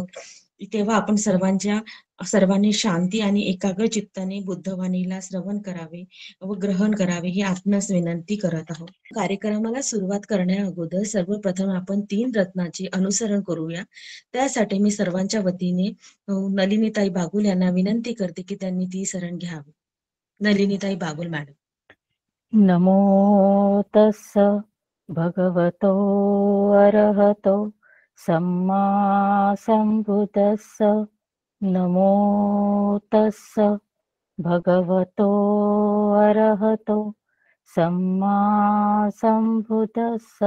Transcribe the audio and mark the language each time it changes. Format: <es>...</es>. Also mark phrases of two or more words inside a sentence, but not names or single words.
<mr>तेव्हा आपण सर्वांनी शांती आणि एकाग्र चित्ताने बुद्धवाणीला श्रवण करावे व ग्रहण करावे ही आपणास विनंती करत आहोत. कार्यक्रमाला सुरुवात करण्या अगोदर सर्वप्रथम आपण 3 रत्नाचे अनुसरण करूया. त्यासाठी मी सर्वांच्या वतीने नलिनीताई बागुल यांना विनंती करते की त्यांनी ती शरण घ्यावी. नलिनीताई बागुल मॅडम.</mr> <pi>नमो तस्स भगवतो अरहतो सम्मा संबुद्धस्स. नमो तस्स भगवतो अरहतो सम्मा संबुद्धस्स.</pi>